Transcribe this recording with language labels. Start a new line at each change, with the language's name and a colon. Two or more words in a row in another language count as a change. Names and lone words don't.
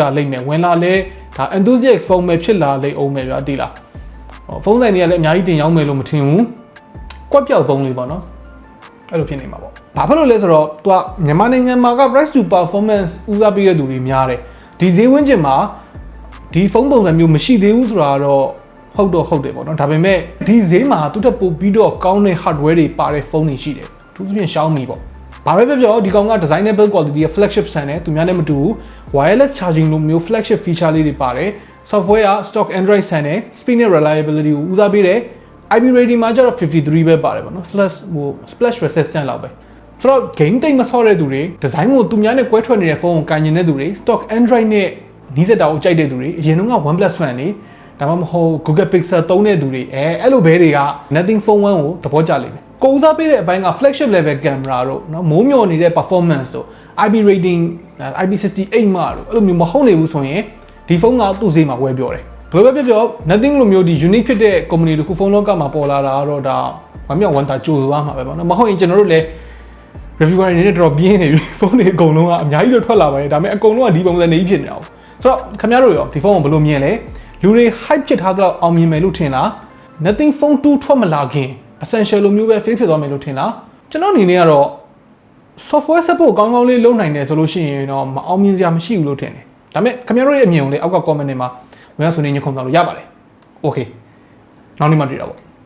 Burmese: လိမ့်မယ်ဝင်လာလဲဒါ
English: enthusiast phone
Burmese: ပဲဖြစ်လာလိမ့်အောင်မယ်ဗျာသိလားဖုန်းဆိုင်တွေကလည်းအများကြီးတင်ရောင်းမယ်လို့မထင်ဘူးကွက်ပြောက်ဖုန်းလေးပေါ့နော်အဲ့လိုဖြစ်နေမှာပေါ့ဘာဖြစ်လို့လဲဆိုတော့သူကမြန်မာနိုင်ငံမှာက
English: price to performance
Burmese: ဦးစားပေးတဲ့သူတွေများတယ်ဒီဈေးဝန်းကျင်မှာဒီဖုန်းပုံစံမျိုးမရှိသေးဘူးဆိုတာတော့ဟုတ်တယ်ပေါ့နော်ဒါပေမဲ့ဒီဈေးမှာသူတက်ပို့ပြီးတော့ကောင်းတဲ့ hardware တွေပါ တဲ့ဖုန်းတွေရှိတယ်သူသဖြင့် Xiaomi ပေါ့ဘာပဲပြောဒီကောင်က
English: design build quality
Burmese: ရဲ့ flagship ဆန်တယ်သူများနဲ့မတူဘူး wireless charging လိုမျိုး
English: flagship feature
Burmese: လေးတွေပါတယ် software က
English: stock android
Burmese: ဆန်တယ် speed နဲ့ reliability ကိုဦးစားပေးတယ်
English: IP rating
Burmese: မှာကျတော့53ပဲပါတယ်ပေါ့နော်
English: splash resistant
Burmese: လောက်ပဲဆိုတော့ game တိတ်မဆော့တဲ့သူတွေ design ကိုသူများနဲ့ကွဲထွက်နေတဲ့ဖုန်းကိုကန်ကျင်တဲ့သူတွေ
English: stock android
Burmese: နဲ့နီးစက်တာကိုကြိုက်တဲ့သူတွေအရင်က OnePlus fan နေဒါမှမဟုတ် Google Pixel သုံးတဲ့သူတွေအဲ့လိုဘဲတွေက nothing phone 1 ကိုသဘောကျလိမ့်မယ်ကိုဦးစားပေးတဲ့အပိုင်းက flagship
English: level camera
Burmese: တို့နော်မိုးမျှော်နေတဲ့ performance တို့
English: IP rating IP68
Burmese: မှာတို့အဲ့လိုမျိုးမဟုတ်နေဘူးဆိုရင်ဒီဖုန်းကသူ့ဈေးမှာဝယ်ပြောတယ်ဘယ်လိုပဲပြော nothing လိုမျိုးဒီ unique ဖြစ်တဲ့ company တခုဖုန်းလောကမှာပေါ်လာတာကတော့ဒါဝမ်းမြောက်ဝမ်းသာကြိုးစားမှာပဲပေါ့နော်မဟုတ်ရင်ကျွန်တော်တို့လည်း reviewer တွေနဲ့တော်ပြ င်းနေပြီဖုန်းတွေအကုန်လုံးကအများကြီးတော့ထွက်လာပါတယ်ဒါပေမဲ့အကုန်လုံးကဒီပုံစံနေကြီးဖြစ်နေတာဆိုတော့ခင်ဗျားတို့ရောဒီဖုန်းကိုဘယ်လိုမြင်လဲလူတွေ hype ဖြစ်ထားတော့အောင်မြင်မယ်လို့ထင်လား nothing phone 2 ထွက်မလာခင် essential လိုမျိုးပဲ fail ဖြစ်သွားမယ်လို့ထင်လားကျွန်တော်အနေနဲ့ကတော့
English: software support
Burmese: ကောင်းကောင်းလေးလုပ်နိုင်တယ်ဆိုလို့ရှိရင်တော့မအောင်မြင်စရာမရှိဘူးလို့ထင်တယ်ဒါပေမဲ့ခင်ဗျားတို့ရဲ့အမြင်ကိုလည်းအောက်က comment တွေမှာဝင်ရဆွေးနွေးညှိနှိုင်းလို့ရပါတယ် okay နောက်နေ့မှတွေ့တာပေါ့